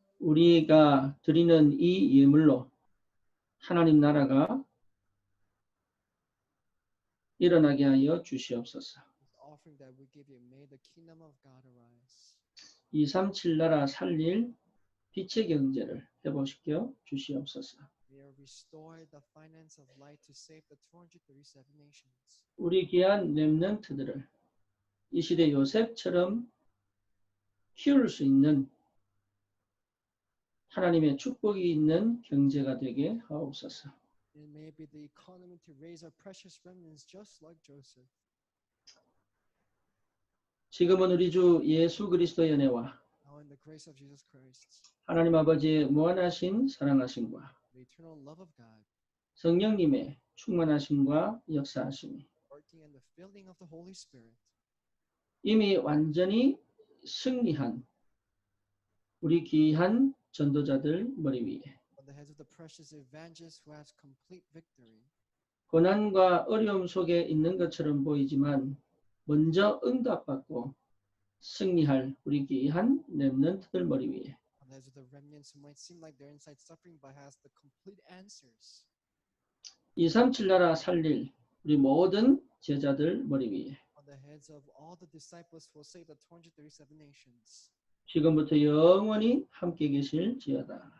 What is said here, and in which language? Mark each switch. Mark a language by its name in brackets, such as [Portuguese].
[Korean] 우리가 드리는 이 예물로 하나님 나라가 일어나게 하여 주시옵소서. [English] This offering that we give you, may the kingdom of God arise. [Korean] 237 나라 살릴 빛의 경제를 회복시켜 주시옵소서. [English] May you restore the finance of light to save the 237 nations. [Korean] 우리 귀한 렘넌트들을 이 시대 요셉처럼 키울 수 있는 하나님의 축복이 있는 경제가 되게 하옵소서. [English] It may be the economy to raise our precious remnants just like Joseph. [Korean] 지금은 우리 주 예수 그리스도의 은혜와 [English] Now in the grace of Jesus Christ, [Korean] 하나님 아버지의 무한하신 사랑하심과 [English] the eternal love of God, [Korean] 성령님의 충만하심과 역사하심이 [English] working in the filling of the Holy Spirit, [Korean] 이미 완전히 승리한 우리 귀한 전도자들 머리 위에 [English] on the heads of the precious evangelists who has complete victory, [Korean] 고난과 어려움 속에 있는 것처럼 보이지만 먼저 응답받고 승리할 우리 귀한 렘넌트들 머리 위에 [English] on the heads of the remnants who might seem like they're inside suffering but has the complete answers. [Korean] 237 나라 살릴 우리 모든 제자들 머리 위에 [English] On the heads of all the disciples who will save the 237 nations, [Korean] 지금부터 영원히 함께 계실지어다.